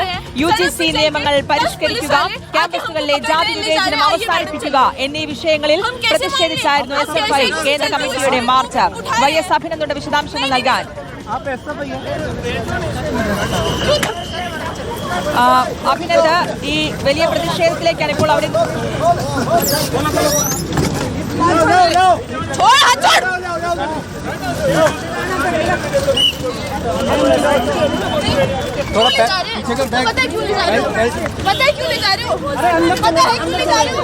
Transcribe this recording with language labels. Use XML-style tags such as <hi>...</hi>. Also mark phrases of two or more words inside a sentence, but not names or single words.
<ml>UGC നിയമങ്ങൾ പരിഷ്കരിക്കുക, ക്യാമ്പസുകളിലെ ജാതി വിവേചനം അവസാനിപ്പിക്കുക എന്നീ വിഷയങ്ങളിൽ പ്രതിഷേധിച്ചായിരുന്നു SFI കേന്ദ്ര കമ്മിറ്റിയുടെ മാർച്ച്. YS അഭിനന്ദന്റെ വിശദാംശങ്ങൾ നൽകാൻ അഭിനന്ദ്, ഈ വലിയ പ്രതിഷേധത്തിലേക്കാണ് ഇപ്പോൾ അവിടെ</ml> <hi>पता है क्यों ले जा रहे हो? पता है क्यों ले जा रहे हो? पता है क्यों ले जा रहे हो?</hi>